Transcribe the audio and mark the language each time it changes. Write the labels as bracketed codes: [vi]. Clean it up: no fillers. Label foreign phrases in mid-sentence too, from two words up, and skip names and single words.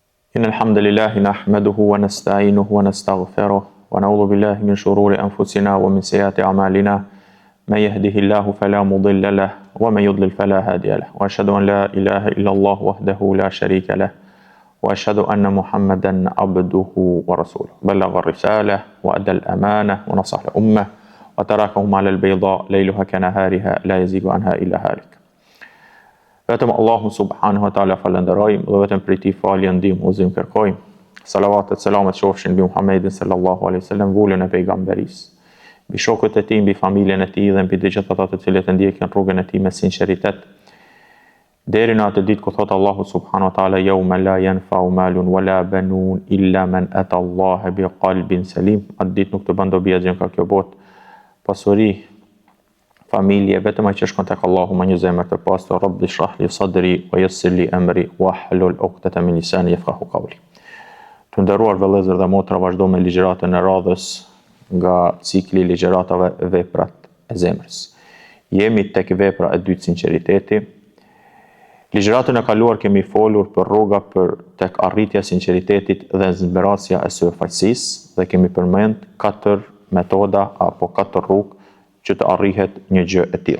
[ar] إن الحمد لله نحمده ونستعينه ونستغفره ونعوذ بالله من شرور أنفسنا ومن سيئات أعمالنا من يهده الله فلا مضل له ومن يضلل فلا هادي له وأشهد أن لا إله إلا الله وحده لا شريك له وأشهد أن محمدا عبده ورسوله بلغ الرسالة وأدى الأمانة ونصح الأمة وتركهم على البيضاء ليلها كنهارها لا يزيغ عنها إلا هالك. [sq] Vetëm Allahu [ar] سبحانه وتعالى [sq] falenderojmë dhe vetëm prej tij falje ndihmë udhëzim kërkojmë. Salavatet selamet qofshin mbi Muhammedin [ar] صلى الله عليه وسلم, [sq] vullën e pejgamberisë, mbi shokët e tij, mbi familjen e tij dhe mbi të gjithë ata të cilët e ndjekin rrugën e tij me sinqeritet. Deri në atë ditë ku thot Allahu [ar] سبحانه وتعالى يوم لا ينفع مال ولا بنون إلا من أتى الله بقلب سليم. [sq] Atë ditë nuk të bën dobi asgjë nga kjo botë, pasuri, familje, vetëm ai që shkon tek Allahu me një zemër të pastër. [ar] رب اشرح لي صدري ويسر لي أمري واحلل عقدة من لساني يفقهوا قولي. [sq] Të nderuar vëllezër dhe motra, vazhdo me ligjëratën e radhës nga cikli ligjëratave veprat e zemrës. Jemi tek vepra e dytë, sinqeriteti. Ligjëratën e kaluar kemi folur për rruga për tek arritja e sinqeritetit dhe zbrazja e syfaqësisë dhe kemi përmend 4 metoda apo 4 rrugë që të arrihet një gjë e tillë.